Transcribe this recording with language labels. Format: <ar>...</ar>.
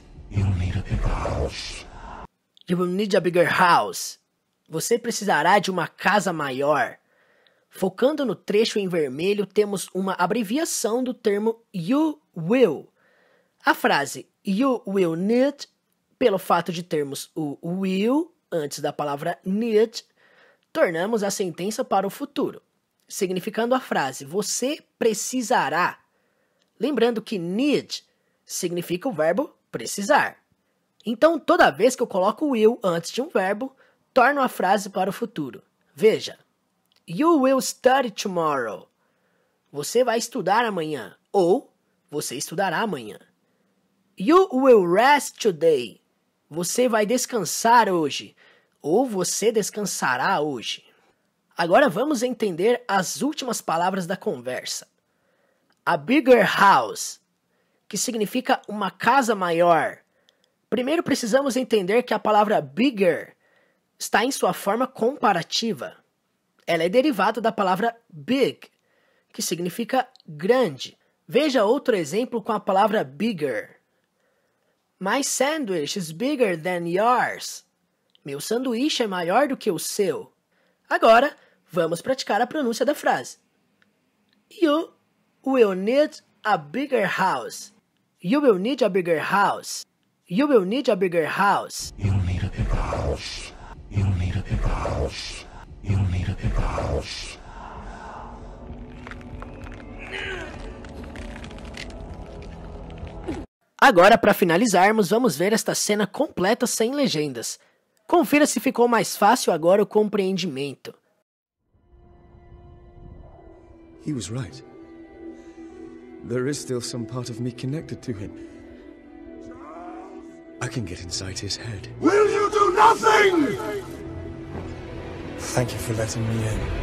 <en>You'll need a bigger house. You will need a bigger house.</en> <pt>Você precisará de uma casa maior. Focando no trecho em vermelho, temos uma abreviação do termo you will. A frase</pt> <en>you will need,</en> <pt>pelo fato de termos o will antes da palavra need, tornamos a sentença para o futuro, significando a frase você precisará. Lembrando que need significa o verbo precisar. Então, toda vez que eu coloco will antes de um verbo, torno a frase para o futuro. Veja,</pt> <en>you will study tomorrow.</en> <pt>Você vai estudar amanhã. Ou, você estudará amanhã.</pt> <en>You will rest today.</en> <pt>Você vai descansar hoje. Ou você descansará hoje. Agora vamos entender as últimas palavras da conversa.</pt> <en>A bigger house,</en> <pt>que significa uma casa maior. Primeiro precisamos entender que a palavra bigger está em sua forma comparativa. Ela é derivada da palavra big, que significa grande. Veja outro exemplo com a palavra bigger.</pt> <en>My sandwich is bigger than yours.</en> <pt>Meu sanduíche é maior do que o seu. Agora, vamos praticar a pronúncia da frase.</pt> <en>You will need a bigger house. You will need a bigger house. You will need a bigger house. You'll need a bigger house. You'll need a bigger house. You'll need a bigger house.</en> <pt>Agora, para finalizarmos, vamos ver esta cena completa sem legendas. Confira se ficou mais fácil agora o compreendimento.</pt> <en>He was right. There is still some part of me connected to him. I can get inside his head. Will you do nothing? Thank you for letting me in.</en>